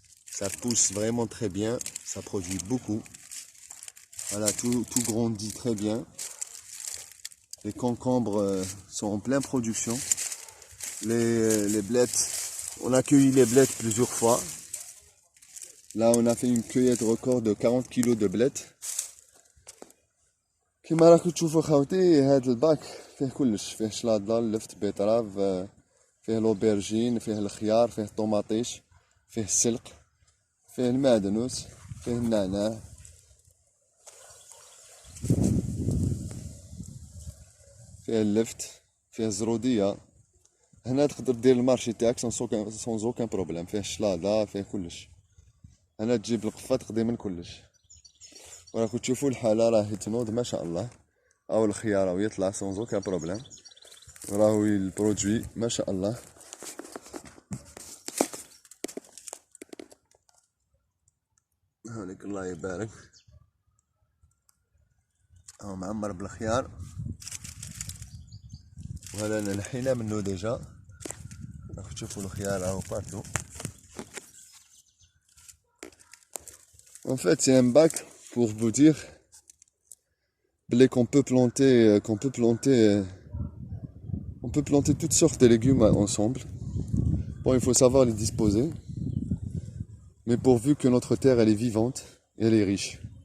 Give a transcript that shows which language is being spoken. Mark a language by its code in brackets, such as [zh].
[fr] Ça pousse vraiment très bien, ça produit beaucoup. Voilà, tout grandit très bien. Les concombres sont en pleine production. Les blettes, on a cueilli les blettes plusieurs fois. Là, on a fait une cueillette record de 40 kg de blettes. [ar] كما راكم تشوفوا خاوتي هذا الباك فيه كلش، فيه شلاضة، لفت، بيطراف، فيه لوبرجين، فيه الخيار، فيه الطوماطيش، فيه السلق، فيه المعدنوس، فيه النعناع، فيه اللفت، فيه الزرودية. هنا تقدر دير المارشي تاعك [fr] سون اوكان بروبليم، [ar] فيه الشلاضة، فيه كلش. هنا تجيب القفة تقضي من كلش. وراكم تشوفوا الحالة راهي تنوض ما شاء الله، او الخيار راهو يطلع [fr] سون اوكان بروبليم، [ar] راهو البرودوي ما شاء الله. هونيك الله يبارك، هو معمر بالخيار، وهذا نحينا منه ديجا، راكم تشوفوا الخيار راهو بارتو. [fr] En fait, c'est un bac pour vous dire qu'on peut planter, on peut planter toutes sortes de légumes ensemble. Bon, il faut savoir les disposer, mais pourvu que notre terre elle est vivante et elle est riche.